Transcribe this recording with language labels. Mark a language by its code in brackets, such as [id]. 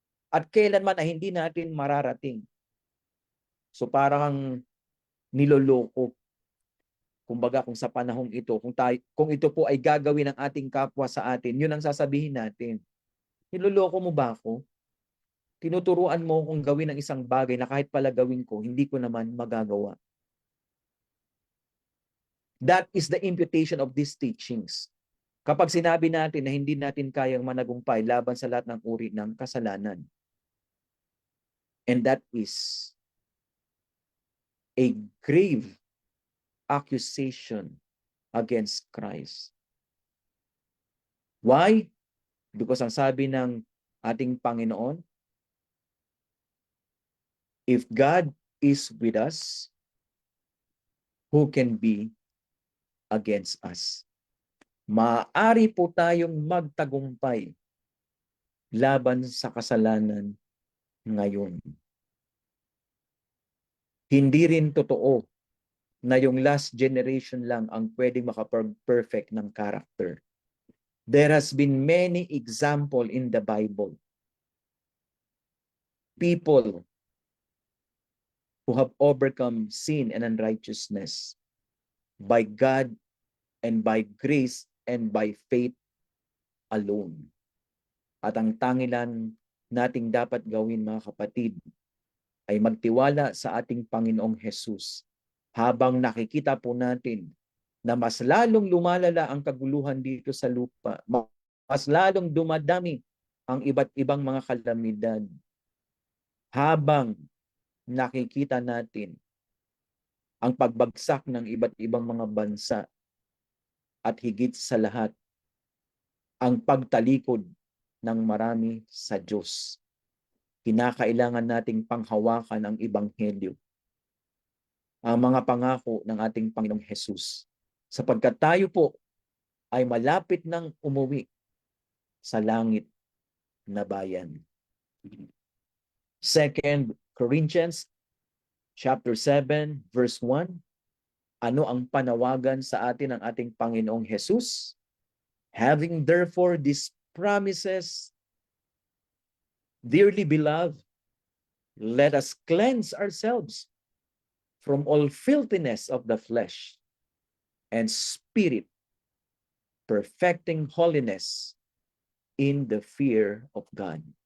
[tl] At kailanman ay hindi natin mararating. So parang niloloko. Kumbaga kung sa panahong ito, kung ito po ay gagawin ng ating kapwa sa atin, yun ang sasabihin natin. Niloloko mo ba ako? Tinuturuan mo kung gawin ang isang bagay na kahit pala gawin ko, hindi ko naman magagawa. [en] That is the imputation of these teachings. [tl] Kapag sinabi natin na hindi natin kayang managumpay laban sa lahat ng uri ng kasalanan. [en] And that is a grave accusation against Christ. Why? Because [tl] ang sabi ng ating Panginoon, [en] if God is with us, who can be against us? [tl] Maaari po tayong magtagumpay laban sa kasalanan ngayon. Hindi rin totoo na yung last generation lang ang pwedeng maka-perfect ng character. [en] There has been many example in the Bible. People who have overcome sin and unrighteousness by God and by grace and by faith alone. [tl] At ang tangilan nating dapat gawin, mga kapatid, ay magtiwala sa ating Panginoong Hesus habang nakikita po natin na mas lalong lumalala ang kaguluhan dito sa lupa, mas lalong dumadami ang iba't ibang mga kalamidad, habang nakikita natin ang pagbagsak ng iba't ibang mga bansa, at higit sa lahat, ang pagtalikod ng marami sa Diyos. Kinakailangan nating panghawakan ang Ebanghelyo, ang mga pangako ng ating Panginoong Hesus, sapagkat tayo po ay malapit nang umuwi sa langit na bayan. [en] 2 Corinthians chapter 7 verse 1. [tl] Ano ang panawagan sa atin ng ating Panginoong Hesus? [en] Having therefore these promises, dearly beloved, let us cleanse ourselves from all filthiness of the flesh and spirit, perfecting holiness in the fear of God.